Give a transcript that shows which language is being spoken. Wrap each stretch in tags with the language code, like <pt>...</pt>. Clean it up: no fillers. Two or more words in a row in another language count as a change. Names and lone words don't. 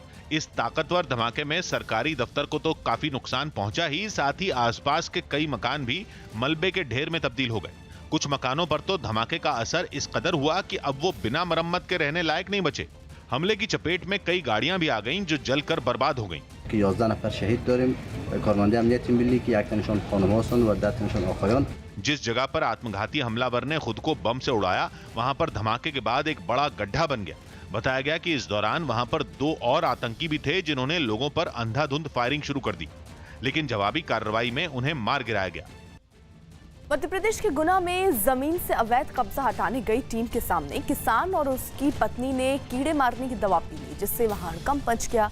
<hi>इस ताकतवर धमाके में सरकारी दफ्तर को तो काफी नुकसान पहुंचा ही, साथ ही आसपास के कई मकान भी मलबे के ढेर में तब्दील हो गए। कुछ मकानों पर तो धमाके का असर इस कदर हुआ कि अब वो बिना मरम्मत के रहने लायक नहीं बचे। हमले की चपेट में कई गाड़ियां भी आ गईं जो जलकर बर्बाद हो गईं।</hi> <fa>11 نفر شهید داریم. کارمند امنیت ملی که یک تنشون خانم‌هاستند و 10 تنشون آقایان.</fa> <hi>जिस जगह पर आत्मघाती हमलावर ने खुद को बम से उड़ाया, वहां पर धमाके के बाद एक बड़ा गड्ढा बन गया। बताया गया कि इस दौरान वहां पर 2 और आतंकी भी थे जिन्होंने लोगों पर अंधाधुंध फायरिंग शुरू कर दी, लेकिन जवाबी कार्रवाई में उन्हें मार गिराया गया। मध्य प्रदेश के गुना में जमीन से अवैध कब्जा हटाने गई टीम के सामने किसान और उसकी पत्नी ने कीड़े मारने की दवा पी ली, जिससे वहां हड़कंप मच गया।</hi>